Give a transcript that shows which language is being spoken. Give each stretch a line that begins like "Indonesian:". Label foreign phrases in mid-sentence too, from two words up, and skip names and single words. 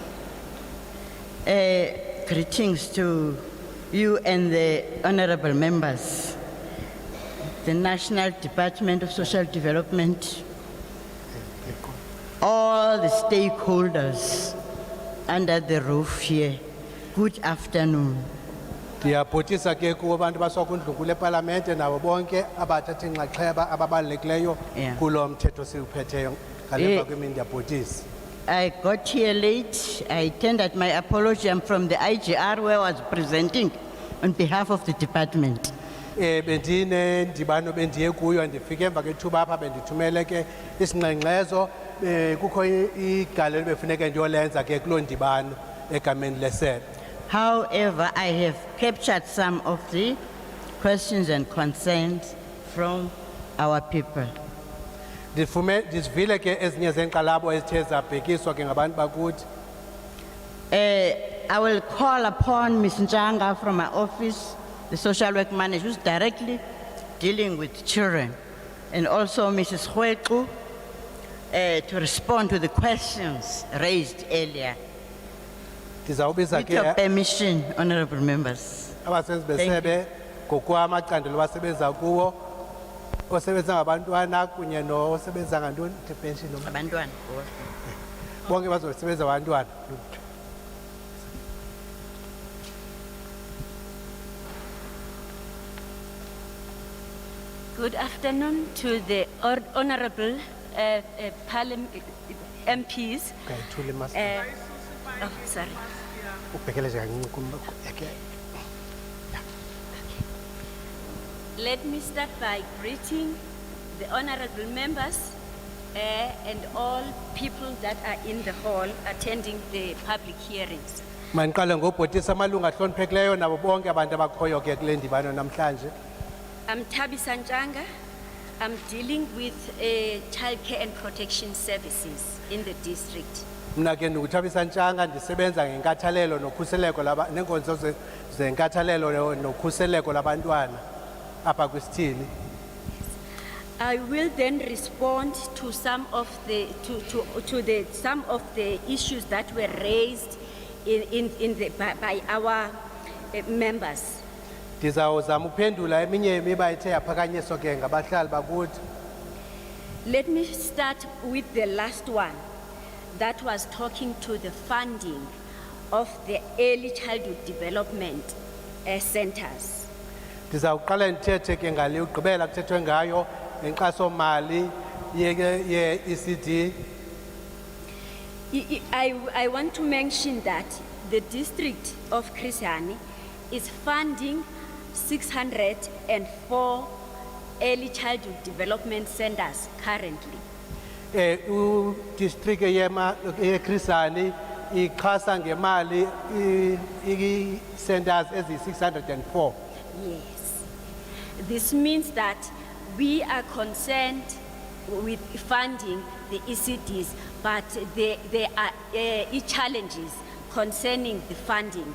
English: Greetings to you and the honorable members, the National Department of Social Development, all the stakeholders under the roof here. Good afternoon.
Xhosa: Ndiyabhotisa ke kubo bantu basokundlu kule parliamente nabo bonke abathatha inxaxheba ababalulekileyo kulo mthetho siwuphetheyo ngalepa kwemini ndiyabhotisa.
English: I got here late. I tendered my apology. I'm from the IGR where I was presenting on behalf of the department.
Xhosa: bendine ndibano bendiye kuyo ndifike emva kethuba apha bendithumele ke isingxengxezo kukho igalelo befuneke ndiyolenza ke kuloo ndibano egameni lesebe.
English: However, I have captured some of the questions and concerns from our people.
Xhosa: Ndivile ke ezinye zeenkxalabo ezithe zabhekiswa ke ngabantu bakuthi.
English: I will call upon Ms. Njanga from my office, the social work manager, who's directly dealing with children, and also Mrs. Hueku to respond to the questions raised earlier. With your permission, honorable members.
Xhosa: Abasebenzi besebe ngokwamacandelo abasebenza kuwo osebenza ngabantwana kunye nosebenza ngantoni pension abantwana bonke bazosebenza abantwana.
English: Good afternoon to the honorable MPs. Oh, sorry. Let me start by greeting the honorable members and all people that are in the hall attending the public hearings.
Xhosa: Mandiqale ngobhotisa amalungu ahloniphekileyo nabo bonke abantu abakhoyo ke kule ndibano namhlanje.
English: I'm Tabi Sanjanga. I'm dealing with childcare and protection services in the district.
Xhosa: Mna ke ndinguthabisa Ntshanga ndisebenza ngenkathalelo nokhuseleko neenkonzo zenkathalelo nokhuseleko labantwana apha kwisithili.
English: I will then respond to some of the some of the issues that were raised by our members.
Xhosa: Ndizawuzama uphendula eminye yemiba ethe yaphakanyiswa ke ngabahlali bakuthi.
English: Let me start with the last one that was talking to the funding of the early childhood development centers.
Xhosa: Ndizawuqala ndithethe ke ngale ugqibela kuthethwe ngayo ngenkxaso mali ye-ECD.
English: I want to mention that the district of Chris Hani is funding 604 early childhood development centers currently.
Xhosa: District ye-Chris Hani ixhasa ngemali centers ezi-604.
English: Yes. This means that we are concerned with funding the ECDs, but there are challenges concerning the funding.